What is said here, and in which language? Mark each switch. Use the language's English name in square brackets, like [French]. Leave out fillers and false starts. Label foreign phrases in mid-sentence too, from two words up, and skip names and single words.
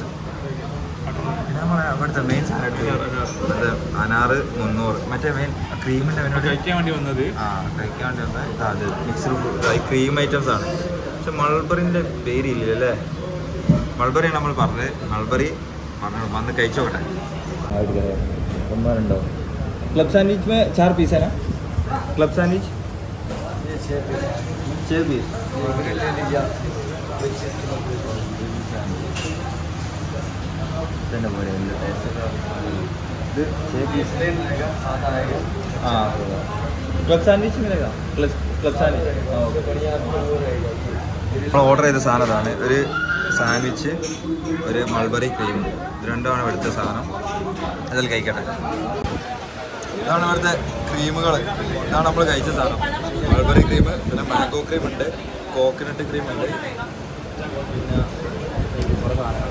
[Malayalam] പിന്നെ നമ്മളെ അവിടുത്തെ മെയിൻ സാധനം അത് അനാറ് 300. മറ്റേ മെയിൻ ക്രീമിൻ്റെ മെനു കഴിക്കാൻ വേണ്ടി വന്നത്. കഴിക്കാൻ വേണ്ടി വന്നത് അത് [English] mixed fruit, cream items [Malayalam] ആണ്. പക്ഷെ മൾബറിൻ്റെ പേരില്ല അല്ലേ? മൾബറിയാണ് നമ്മൾ പറഞ്ഞത്. മൾബറി പറഞ്ഞു വന്ന് കഴിച്ചോട്ടെ. ഒന്നോ [Hindi] क्लब सैंडविच में 4 पीस है ना? क्लब सैंडविच 6 पीस हाँ क्लब सैंडविच मिलेगा. [Malayalam] क्लब सैंडविच നമ്മൾ ഓർഡർ ചെയ്ത സാധനം അതാണ്. ഒരു സാൻഡ്വിച്ച്, ഒരു മൾബറി ക്രീം, ഇത് രണ്ടുമാണ് ഇവിടുത്തെ സാധനം. അതിൽ കഴിക്കട്ടെ. ഇതാണ് ഇവിടുത്തെ ക്രീമുകൾ. ഇതാണ് നമ്മൾ കഴിച്ച സാധനം. മൾബറി ക്രീം, പിന്നെ മാംഗോ ക്രീം ഉണ്ട്, കോക്കനട്ട് ക്രീം ഉണ്ട്, പിന്നെ കുറേ സാധനങ്ങൾ.